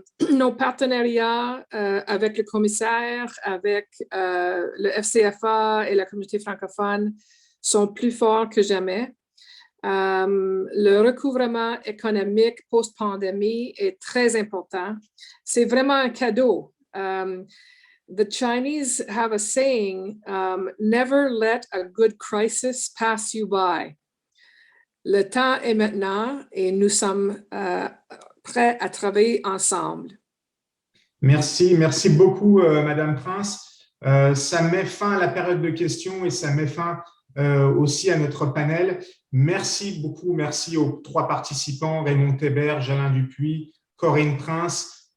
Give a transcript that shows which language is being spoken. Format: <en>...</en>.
<fr>Nos partenariats avec le commissaire, avec le FCFA et la communauté francophone sont plus forts que jamais. Le recouvrement économique post-pandémie est très important. C'est vraiment un cadeau.</fr> <en>the Chinese have a saying, never let a good crisis pass you by.</en> <fr>Le temps est maintenant et nous sommes prêts à travailler ensemble. Merci beaucoup, Madame Prince. Ça met fin à la période de questions et ça met fin aussi à notre panel. Merci beaucoup, merci aux 3 participants, Raymond Théberge, Alain Dupuis, Corinne Prince.</fr>